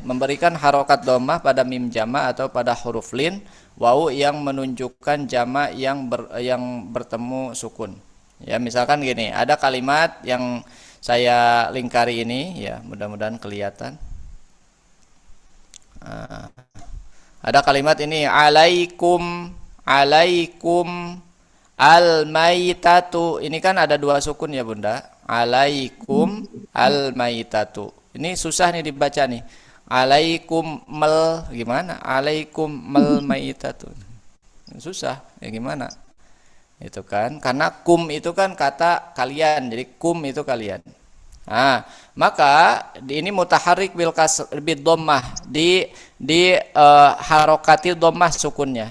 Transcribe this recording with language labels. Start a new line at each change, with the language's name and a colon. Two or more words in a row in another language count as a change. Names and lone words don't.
Indonesian: Memberikan harokat dhammah pada mim jama atau pada huruf lin, wawu yang menunjukkan jama yang bertemu sukun. Ya, misalkan gini, ada kalimat yang saya lingkari ini ya, mudah-mudahan kelihatan. Ada kalimat ini
Arabic: alaikum al-maitatu.
Indonesian: Ini kan ada dua sukun ya Bunda.
Arabic: Alaikum al-maitatu.
Indonesian: Ini susah nih dibaca nih. Alaikum gimana?
Arabic: Alaikum maitatu.
Indonesian: Susah. Ya gimana? Itu kan karena kum itu kan kata kalian. Jadi kum itu kalian. Nah, maka ini
Arabic: mutaharik bil dhammah
Indonesian: di harokati dhammah sukunnya.